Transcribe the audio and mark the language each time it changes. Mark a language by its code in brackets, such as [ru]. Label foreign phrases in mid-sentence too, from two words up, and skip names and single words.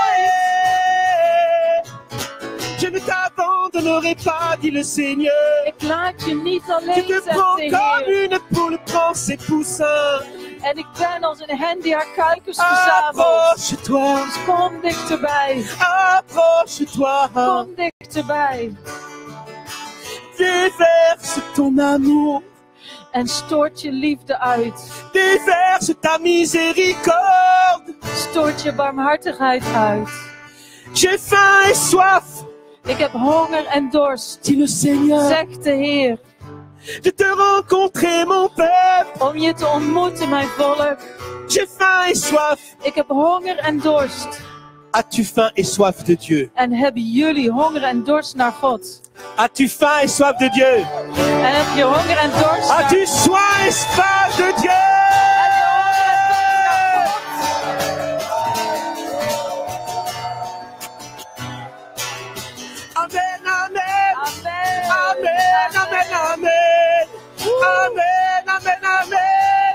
[fr] Je ne t'abandonnerai pas, dit le Seigneur. [nl] Ik laat je niet [fr] Je [nl] alleen, [fr] te [nl] zegt [fr] prends [nl] de [fr] comme [nl] Heer. [fr] une poule prend ses poussins. [nl] En ik ben als een hen die haar kuikens verzamelt. [fr] Approche-toi, [nl] Dus kom dichterbij. [fr] approche-toi. [nl] Kom dichterbij. [fr] Déverse ton amour, [nl] En stort je liefde uit. [fr] déverse ta miséricorde. [nl] Stort je barmhartigheid uit. [fr] J'ai faim et soif, [nl] Ik heb honger en dorst, [fr] dit le Seigneur, [nl] zegt de Heer. [fr] de te rencontrer, mon peuple. [nl] Om je te ontmoeten, mijn volk. [fr] J'ai faim et soif. [nl] Ik heb honger en dorst. [fr] As-tu faim et soif de Dieu? [nl] En hebben jullie honger en dorst naar God? [fr] As-tu faim et soif de Dieu? [nl] En heb je honger en dorst naar [fr] As-tu soif et soif de Dieu? Amen, amen. Amen. Amen, amen, amen. Amen, amen, amen.